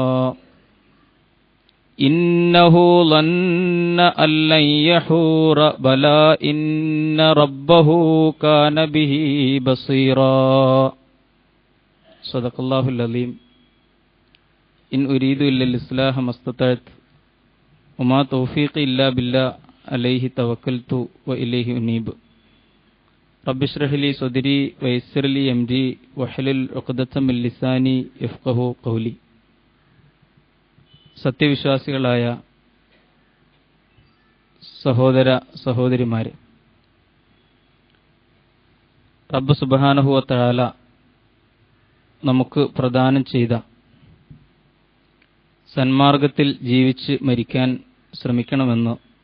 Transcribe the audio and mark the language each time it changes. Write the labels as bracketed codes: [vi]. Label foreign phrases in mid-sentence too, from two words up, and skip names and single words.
[ar] إنه ظن أن لن يحور بلى إن ربه كان به بصيرا صدق الله العظيم إن أريد إلا الإصلاح ما استطعت وما توفيقي إلا بالله عليه توكلت وإليه أنيب رب اشرح لي صدري ويسر لي أمري واحلل عقدة من لساني يفقهوا قولي. [ml] സത്യവിശ്വാസികളായ സഹോദര സഹോദരിമാരെ, റബ്ബ് [ar] سبحانه وتعالى [ml] നമുക്ക് പ്രദാനം ചെയ്ത സന്മാർഗത്തിൽ ജീവിച്ച് മരിക്കാൻ ശ്രമിക്കണമെന്ന്